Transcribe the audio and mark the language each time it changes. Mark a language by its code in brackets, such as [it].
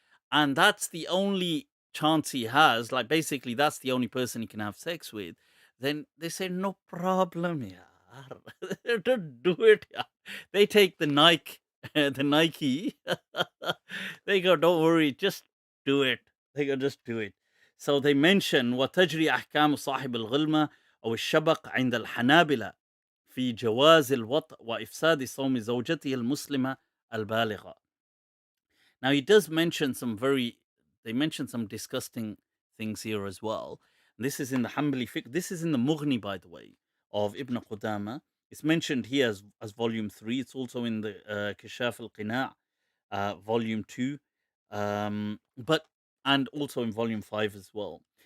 [en] And that's the only chance he has. Like, basically, that's the only person he can have sex with. Then they say, no problem, yaar. Don't do it, yaar. They take the Nike, the Nike. They go, don't worry, just do it. They go, just do it. So they mention [ar] وتجري أحكام صاحب الغلمة أو الشبق عند الحنابلة في جواز الوطء وإفساد صوم زوجته المسلمة البالغة. [en] Now he does mention they mention some disgusting things here as well. This is in the Hanbali fiqh. This is in the Mughni, by the way, of Ibn Qudama. It's mentioned here as volume 3. It's also in the Kishaf al-Qina', volume 2, but and also in volume 5 as well.